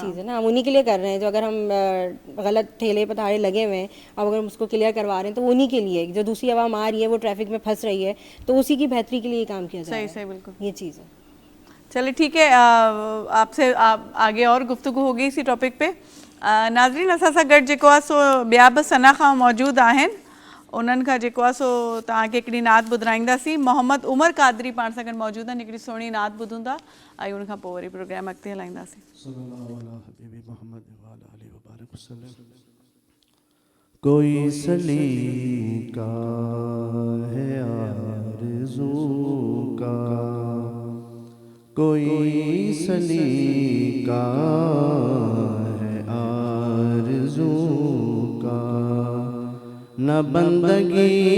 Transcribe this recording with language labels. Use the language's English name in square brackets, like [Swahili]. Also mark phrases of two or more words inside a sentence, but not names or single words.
[Urdu] یہ چیز ہے نا, ہم انہی کے لیے کر رہے ہیں. جو اگر ہم غلط ٹھیلے پتھارے لگے ہوئے ہیں اب اگر ہم اس کو کلیئر کروا رہے ہیں تو انہی کے لیے, جو دوسری عوام آ رہی ہے وہ ٹریفک میں پھنس رہی ہے تو اسی کی بہتری کے لیے کام کیا جائے. صحیح بالکل, یہ چیز ہے. چلے ٹھیک ہے, آپ سے آگے اور گفتگو ہوگی اسی ٹاپک پہ. [Sindhi] ناظرین اساسا گڈ जेको आहे सो ॿिया बि सना खां मौजूदु आहिनि, उन्हनि खां जेको आहे सो तव्हांखे हिकिड़ी नात ॿुधाईंदासीं. मोहम्मद उमर कादरी पाण सां गॾु मौजूदु आहिनि, हिकिड़ी सुहिणी नात ॿुधूं था ऐं उन खां पोइ वरी प्रोग्राम अॻिते हलाईंदासीं. [Urdu] کوئی سلیقہ ہے آرزو کا, کوئی سلیقہ ہے آرزو کا, نہ بندگی